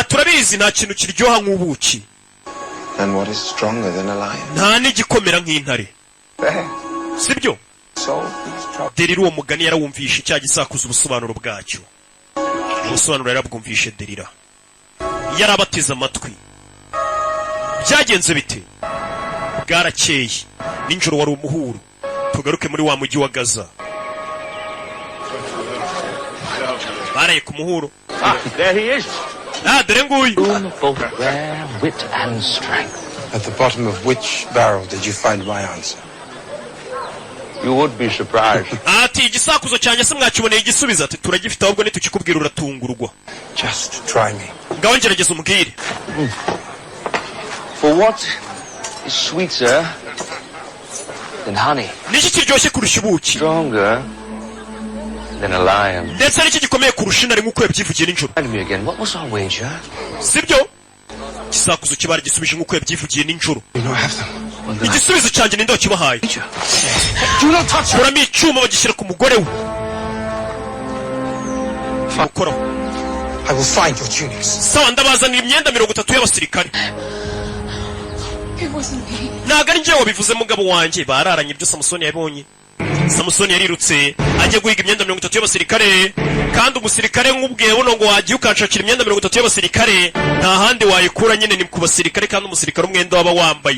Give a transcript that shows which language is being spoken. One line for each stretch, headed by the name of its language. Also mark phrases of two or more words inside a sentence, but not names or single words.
Kinyarwanda: Turabizi nta kintu kiryoha nk'ubuki.
English: And what is stronger than a lion?
Kinyarwanda: Nta n'igikomera nk'intare. Sibyo? Derira uwo mugani yarawumvishe cya gisakuza ubusobanuro bwacyo. Ubusobanuro yarabwumvishe Derira. Yarabateze amatwi. Byagenze bite? Bwarakeye. Ninjoro wari umuhuro. Tugaruke muri wa mujyi wa Gaza. Baraye ku muhuro.
English: There he is.
Kinyarwanda: Dore nguyu.
English: Both rare wit and strength. At the bottom of which barrel did you find my answer? You would be surprised.
Kinyarwanda: Ati igisakuzo cyanye se mwakiboneye igisubizo ati turagifite ahubwo nitukikubwira uratungurwa.
English: Just try me.
Kinyarwanda: Ngaho ngerageza umbwire.
English: For what is sweeter than honey?
Kinyarwanda: Niki kiryoshye kurusha ubuki?
English: Stronger than a lion.
Kinyarwanda: Ndetse niki gikomeye kurusha intare nk'uko yabyivugiye ninjoro.
English: Tell me again, what was our wager?
Kinyarwanda: Sibyo? Igisakuzo kibara gisubije nk'uko yabyivugiye ninjoro.
English: You don't have them.
Kinyarwanda: Igisubizo cyanjye ninde wakibahaye?
English: Do not touch her.
Kinyarwanda: Kuramo icyuma bagishyira ku mugore we. Mukoraho.
English: I will find your tunics.
Kinyarwanda: Sawa ndabazanira imyenda 30 y'abasirikare. Ntabwo ari njye wabivuze mugabo wanjye, bararanye ibyo Samusoni yabonye. Samusoni yarirutse ajya guhiga imyenda 30 y'abasirikare, kandi umusirikare nk'ubwiye buno ngo wagiye ukanshakira imyenda 30 y'abasirikare, nta handi wayikura nyine ni ku basirikare, kandi umusirikare umwenda waba wambaye.